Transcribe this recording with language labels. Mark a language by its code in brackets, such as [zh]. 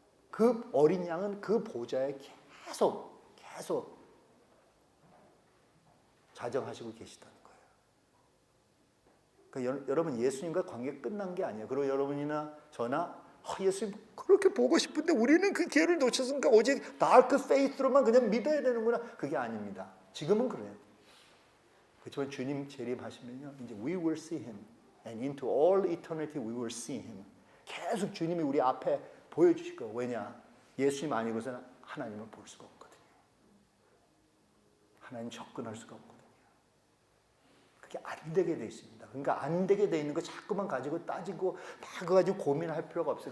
[ko] 그 어린 양은 그 보좌에 계속 자정하시고 계시다는 거예요. 그러니까 여러분 예수님과 관계 끝난 게 아니에요. 그리고 여러분이나 저나 예수님 그렇게 보고 싶은데 우리는 그 기회를 놓쳤으니까 오직 다크 페이스로만 그냥 믿어야 되는구나. 그게 아닙니다. 지금은 그래요. 그렇지만 주님 재림하시면요, 이제 [en] we will see him, and into all eternity we will see him. [ko] 계속 주님이 우리 앞에 보여주실 거예요. 왜냐? 예수님 아니고서는 하나님을 볼 수가 없거든요. 하나님 접근할 수가 없거든요. 그게 안 되게 돼 있습니다. 그러니까 안 되게 돼 있는 거 자꾸만 가지고 따지고 막 그거 가지고 고민할 필요가 없어요.